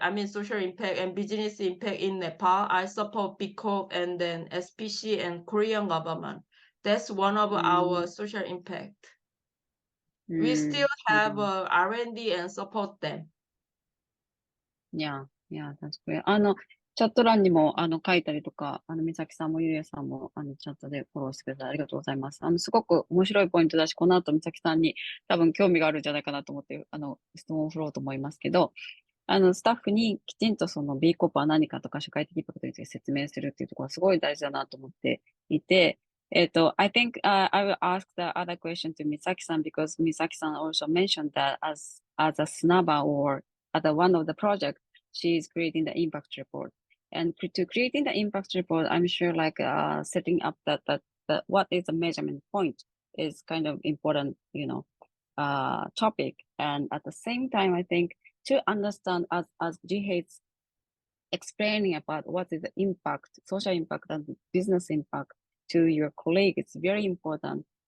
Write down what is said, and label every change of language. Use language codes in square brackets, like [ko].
[en] I mean, social impact and business impact in Nepal. I support B Corp and then SPC and Korean government. That's one of our social impact. We still have R&D and support them. Yeah, that's great. [ja] チャット欄にも、書いたりとか、美咲さんもゆりえさんも、チャットでフォローしてくれてありがとうございます。すごく面白いポイントだし、この後美咲さんに多分興味があるんじゃないかなと思って、質問を振ろうと思いますけど、スタッフにきちんとその B コープは何かとか、社会的インパクトについて説明するっていうところはすごい大事だなと思っていて、 [en] I think I will ask the other question to Misaki-san because Misaki-san also mentioned that as a snubber or as one of the project, she is creating the impact report. And to creating the impact report, I'm sure like setting up that what is the measurement point is kind of important, topic. And at the same time, I think to understand as Jihye is explaining about what is the impact, social impact and business impact to your colleague, it's very important.